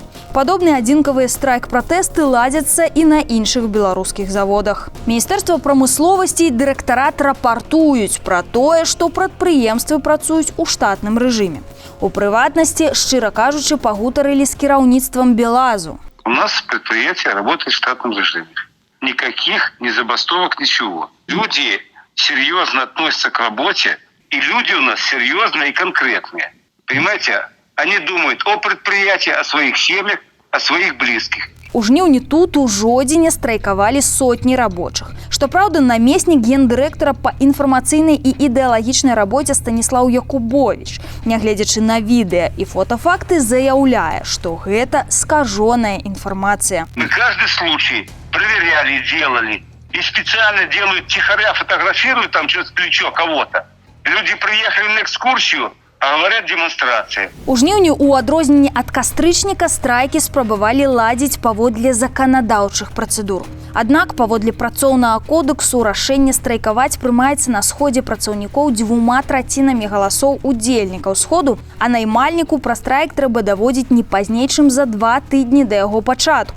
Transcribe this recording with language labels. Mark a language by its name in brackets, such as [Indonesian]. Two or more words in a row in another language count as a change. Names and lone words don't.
[Belarusian] Падобныя адзінкавыя страйк-пратэсты ладзяцца і на іншых беларускіх заводах. Міністэрства прамысловасці і дырэктарат рапартуюць пра тое, што прадпрыемствы працуюць у штатным рэжыме. У прыватнасці, шчыра кажучы, пагутарылі з кіраўніцтвам Белазу. [Russian] У нас предприятие работает в штатном режиме. Никаких ни забастовок, ничего. Люди серьезно относятся к работе, и люди у нас серьезные и конкретные. Понимаете, они думают о предприятии, о своих семьях, о своих близких. [Belarusian] У жніўні тут у Жодзіне страйкавалі сотні рабочых. Што праўда, намеснік гендырэктара па інфармацыйнай і ідэалагічнай рабоце Станіслаў Якубович, нягледзячы на відэа і фотафакты, заяўляе, што гэта скажоная інфармацыя. [Russian] Мы каждый случай проверяли, делали. И специально делают тихоря, фотографируют там через плечо кого-то. Люди приехали на экскурсию, а говорят демонстрации. [Belarusian] У жніўні у адрозненні ад кастрычніка страйкі спрабавалі ладзіць паводле заканадаўчых працэдур. Аднак паводле працоўнага кодэксу рашэнне страйкаваць прымаецца на сходзе працаўнікоў 2/3 галасоў удзельнікаў сходу, а наймальніку пра страйк трэба даводзіць не пазней, чым за 2 тыдні да яго пачатку.